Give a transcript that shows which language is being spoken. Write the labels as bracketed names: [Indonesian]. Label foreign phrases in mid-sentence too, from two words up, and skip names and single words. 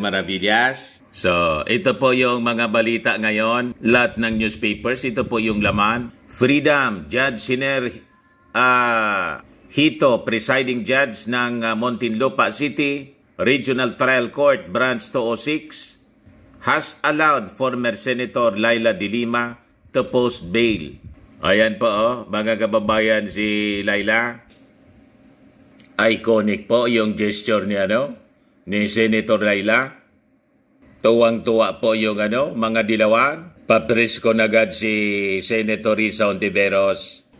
[Filipino] Maravillas. So, ito po yung mga balita ngayon. Lahat ng newspapers, ito po yung laman. [English] Freedom, Judge Siner Hito, presiding judge ng Muntinlupa City, Regional Trial Court, Branch 206, has allowed former Senator Laila de Lima to post bail. [Filipino] Ayan po, mga kababayan, si Laila. Iconic po yung gesture ni ni Senator Laila. Tuwang-tuwa po yung mga dilawan. Papres ko na agad si Senator Risa Ontiveros.